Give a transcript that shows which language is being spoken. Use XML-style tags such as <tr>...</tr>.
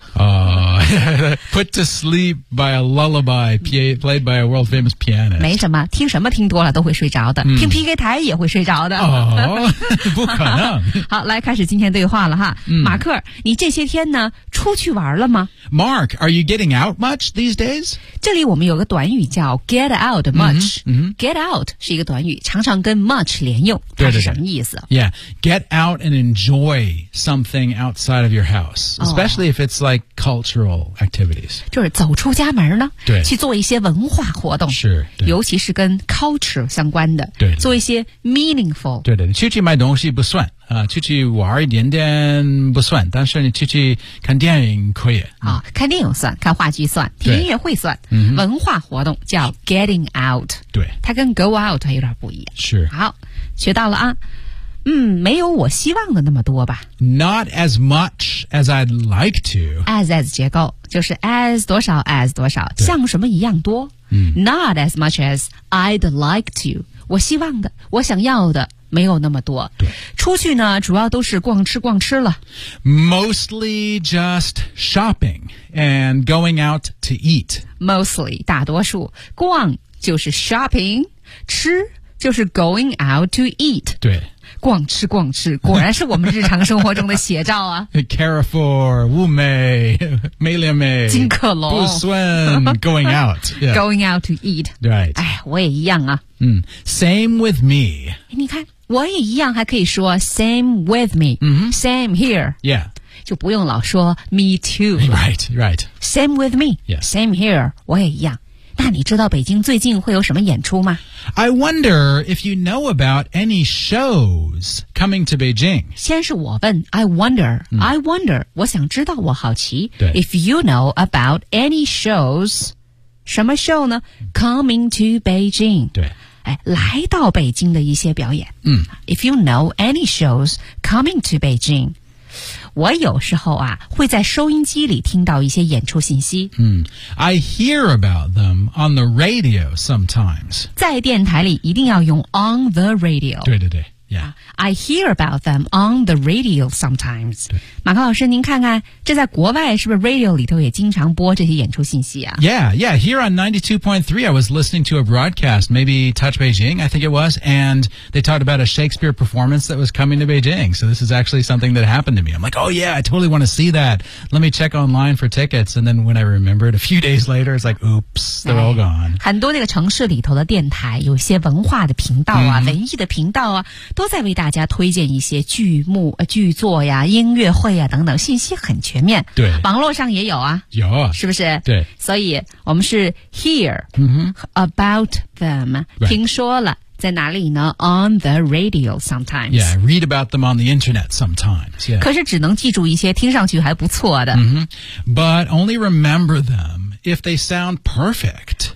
<en>Put to sleep by a lullaby played by a world famous pianist.</en> <zh>没什么，听什么听多了都会睡着的，听 PK 台也会睡着的。不可能。好，来开始今天对话了哈。马克，你这些天呢出去玩了吗？</zh> <en>Mark, are you getting out much these days?</en> <zh>这里我们有个短语叫</zh> <en>get out much. Get out</en> <zh>是一个短语，常常跟 much 连用，它是什么意思？</zh> <en>Yeah, get out and enjoy something outside of your house, especially if it's like cultural activities.</en> <zh>就是走出家门呢，对，去做一些文化活动，是，尤其是跟 culture 相关的，对，做一些 meaningful. 对的，你出去买东西不算。出去玩一点点不算，但是你出去看电影可以。看电影算，看话剧算，听音乐会算，文化活动叫 getting out。对，它跟 go out 有点不一样。是。好，学到了啊。没有我希望的那么多吧。</zh> <en>Not as much as I'd like to.</en> <zh>As 结构就是 as 多少 as 多少，像什么一样多。</zh> <en>Not as much as I'd like to.</en> <zh>我希望的，我想要的。没有那么多，出去呢主要都是逛吃逛吃了。</zh> <en>Mostly just shopping and going out to eat.</en> <zh>Mostly, 大多数，逛就是 shopping, 吃就是</zh> <en>going out to eat.</en> <zh>对，逛吃逛吃，果然是我们日常生活中的写照啊。 Carrefour, 物美，美廉美，金客隆，不算 going out.、</zh> <en>Yeah. Going out to eat. Right.</en> <zh>哎，我也一样啊。</zh> <en>Same with me.</en> <zh>你看，我也一样，还可以说</zh> <en>same with me.、Same here. Yeah.</en> <zh>就不用老说</zh> <en>me too. Right, right. Same with me. Yeah. Same here.</en> <zh>我也一样。那你知道北京最近会有什么演出吗？</zh> <en>I wonder if you know about any shows coming to Beijing.</en> <zh>先是我问</zh> <en>I wonder,、I wonder,</en> <zh>我想知道，我好奇。对。</zh> <en>If you know about any shows,</en> <zh>什么 show 呢？</zh> <en>Coming to Beijing.</en> <zh>对。哎，来到北京的一些表演。</zh> <en>If you know any shows coming to Beijing.</en> <zh>我有时候啊会在收音机里听到一些演出信息。</zh> <en>I hear about them on the radio sometimes.</en> <zh>在电台里一定要用</zh> <en>on the radio.</en> <zh>对对对。</zh> <en>Yeah. I hear about them on the radio sometimes.</en> <zh>对，马克老师，您看看，这在国外是不是 radio 里头也经常播这些演出信息啊？</zh> <en>Yeah, yeah. Here on 92.3, I was listening to a broadcast, maybe Touch Beijing, I think it was, and they talked about a Shakespeare performance that was coming to Beijing. So this is actually something that happened to me. I'm like, oh yeah, I totally want to see that. Let me check online for tickets. And then when I remembered a few days later, it's like, oops, they're all gone.</en> <zh>很多那个城市里头的电台，有些文化的频道啊，文艺的频道啊，都在为大家推荐一些剧目、剧作呀、音乐会呀等等，信息很全面。对，网络上也有啊，有啊，是不是？对，所以我们是</zh> <en>hear、about them、 right.</en> <zh>听说了，在哪里呢？</zh> <en>On the radio sometimes. Yeah, read about them on the internet sometimes. Yeah.</en> <zh>可是只能记住一些听上去还不错的。</zh> <en>But only remember them if they sound perfect.</en>